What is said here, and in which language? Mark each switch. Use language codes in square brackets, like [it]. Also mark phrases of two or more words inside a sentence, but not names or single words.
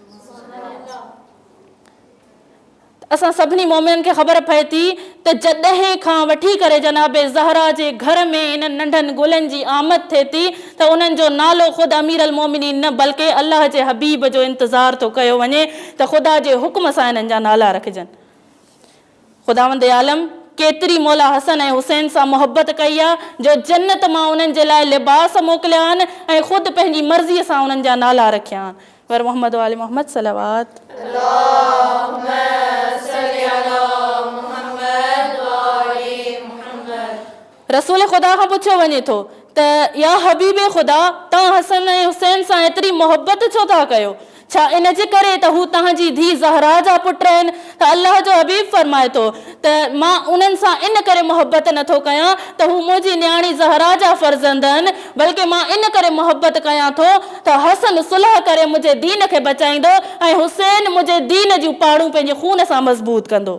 [sd] असां सभिनी मोमिननि खे ख़बर पए थी त जॾहिं खां वठी करे जनाब ज़हरा जे घर में इन नंढनि गुलनि जी आमद थिए थी त उन्हनि जो नालो ख़ुदि अमीर अल मोमिनीन न बल्कि अल्लाह जे हबीब जो इंतज़ार थो कयो वञे त ख़ुदा जे हुकुम सां इन्हनि जा नाला रखिजनि। ख़ुदावंद आलम केतिरी मौला हसन ऐं हुसैन सां मोहब्बत कई आहे जो जन्नत मां उन्हनि जे लाइ लिबास मोकिलिया आहिनि ऐं ख़ुदि पंहिंजी मर्ज़ीअ सां उन्हनि जा नाला रखिया आहिनि। [ar] ور محمد وآل محمد صلوات. اللهم صل على محمد وآل محمد. [sd] रसूल ख़ुदा खां पुछियो वञे थो त या हबीब ख़ुदा तव्हां हसन ऐं हुसैन सां एतिरी मोहब्बत छो था कयो? छा इन जे करे त हू तव्हांजी धीउ ज़हरा जा पुट आहिनि? त अल्लाह जो हबीब फरमाए थो त मां उन्हनि सां इन करे मोहब्बत नथो कयां त हू मुंहिंजी न्याणी ज़हरा जा फ़र्ज़ंद आहिनि बल्कि मां इन करे मोहब्बत कयां थो त हसन सुलह करे मुंहिंजे दीन खे बचाईंदो ऐं हुसैन मुंहिंजे दीन जूं पाड़ूं पंहिंजे खून सां मज़बूत कंदो।